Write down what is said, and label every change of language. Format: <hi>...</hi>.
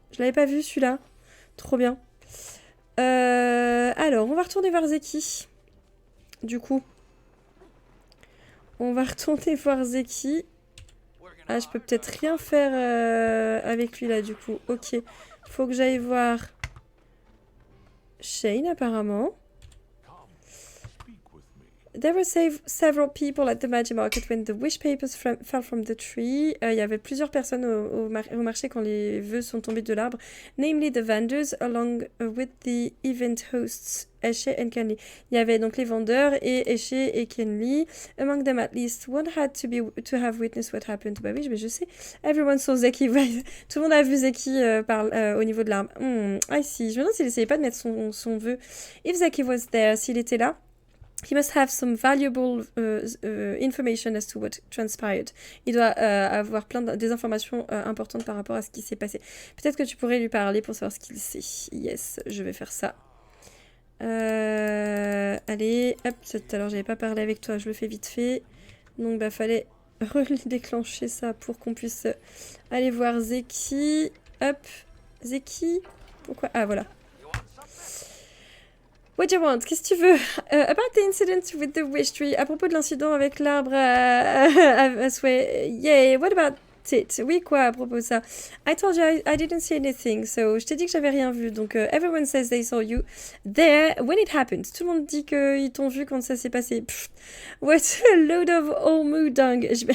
<fr>Je l'avais pas vu celui-là. Trop bien. Alors, on va retourner voir Zeki. Du coup. On va retourner voir Zeki. Ah, je peux peut-être rien faire avec lui là, du coup. Ok. Faut que j'aille voir Shane, apparemment.</fr> <en>There were several people at the Magic Market when the wish papers fell from the tree.</en> <fr>Il y avait plusieurs personnes au marché quand les vœux sont tombés de l'arbre.</fr> <en>Namely the vendors along with the event hosts, Eshe and Kenley.</en> <fr>Il y avait donc les vendeurs et Eshe et Kenley.</fr> <en>Among them at least one had to have witnessed what happened.</en> <fr>Bah oui, mais je sais.</fr> <en>Everyone saw Zeki.</en> <fr>Tout le monde a vu Zeki au niveau de l'arbre.</fr> <en>I see.</en> <fr>Je me demande s'il essayait pas de mettre son vœu.</fr> <en>If Zeki was there,</en> <fr>s'il était là.</fr> <en>He must have some valuable information as to what transpired.</en> <fr>Il doit avoir des informations importantes par rapport à ce qui s'est passé. Peut-être que tu pourrais lui parler pour savoir ce qu'il sait. Yes, je vais faire ça. Allez, hop, tout à l'heure j'avais pas parlé avec toi, je le fais vite fait. Donc bah fallait redéclencher ça pour qu'on puisse aller voir Zeki. Hop, Zeki. Pourquoi? Ah voilà.</fr> <en>What do you want?</en> <fr>Qu'est-ce que tu veux?</fr> <en>About the incident with the wish tree.</en> <fr>À propos de l'incident avec l'arbre à souhait.</fr> <en>Yeah, what about it?</en> <fr>Oui, quoi à propos de ça?</fr> <en>I told you I didn't see anything.</en> <fr>So, je t'ai dit que j'avais rien vu.</fr> <en>Donc, everyone says they saw you there when it happened.</en> <fr>Tout le monde dit qu'ils t'ont vu quand ça s'est passé. Pfft.</fr> <en>What a load of Ormudang.</en>